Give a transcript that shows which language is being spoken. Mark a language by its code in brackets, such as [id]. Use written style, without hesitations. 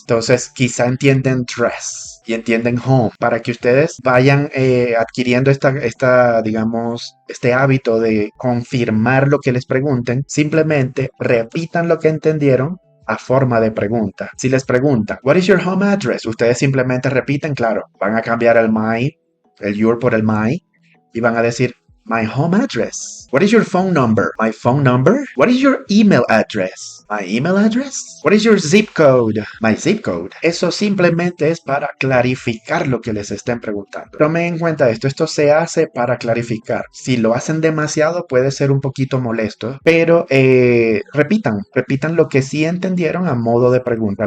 [es] Entonces, quizá entienden dress y entienden home para que ustedes vayan adquiriendo digamos, este hábito de confirmar lo que les pregunten. Simplemente repitan lo que entendieron a forma de pregunta. Si les pregunta, [en] what is your home address? [es] Ustedes simplemente repiten, claro, van a cambiar el your por el my, y van a decir, [en] my home address. What is your phone number? [es] My phone number? [en] What is your email address? My email address? What is your zip code? My zip code. [es] Eso simplemente es para clarificar lo que les estén preguntando. Tomen en cuenta esto se hace para clarificar. Si lo hacen demasiado puede ser un poquito molesto, pero repitan lo que sí entendieron a modo de pregunta.